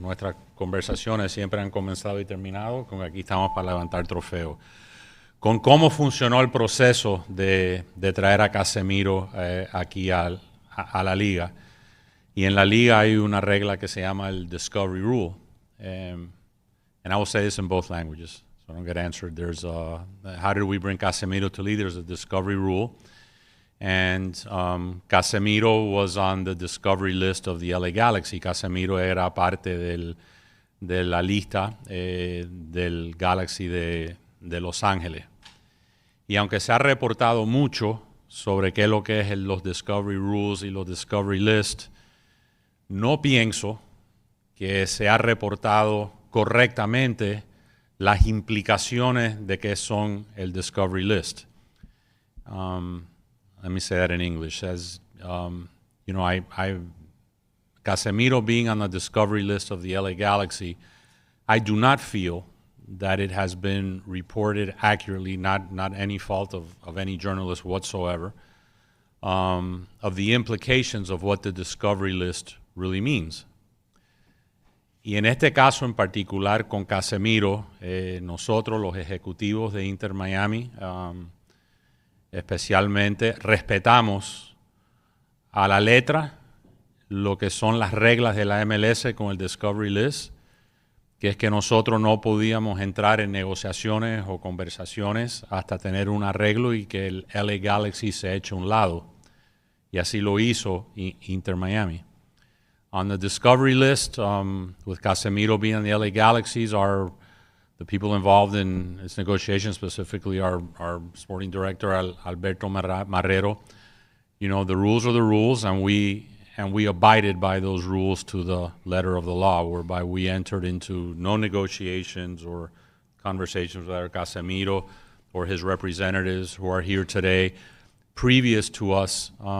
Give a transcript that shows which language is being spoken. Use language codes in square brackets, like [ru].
[es] Nuestras conversaciones siempre han comenzado y terminado con que aquí estamos para levantar trofeos. Con cómo funcionó el proceso de traer a Casemiro aquí a la liga. Y en la liga hay una regla que se llama el Discovery Rule. [en] And I will say this in both languages, so I don't get answered. There's how did we bring Casemiro to league? There's a Discovery Rule. And Casemiro was on the discovery list of the LA Galaxy. [es] Casemiro era parte de la lista del Galaxy de Los Ángeles. Y aunque se ha reportado mucho sobre qué es lo que es los Discovery Rules y los Discovery List, no pienso que se ha reportado correctamente las implicaciones de qué son el Discovery List. [en] Let me say that in English. As you know, Casemiro being on the discovery list of the LA Galaxy, I do not feel that it has been reported accurately, not any fault of any journalist whatsoever, of the implications of what the discovery list really means. [es] Y en este caso en particular con Casemiro, nosotros los ejecutivos de Inter Miami, especialmente respetamos a la letra lo que son las reglas de la MLS con el Discovery List, que es que nosotros no podíamos entrar en negociaciones o conversaciones hasta tener un arreglo y que el LA Galaxy se eche a un lado. Y así lo hizo Inter Miami. [en] On the Discovery List, with Casemiro being on the LA Galaxies, the people involved in its negotiations, specifically our sporting director, Alberto Marrero, you know, the rules are the rules, and we abided by those rules to the letter of the law, whereby we entered into no negotiations or conversations with either Casemiro or his representatives who are here today, previous to us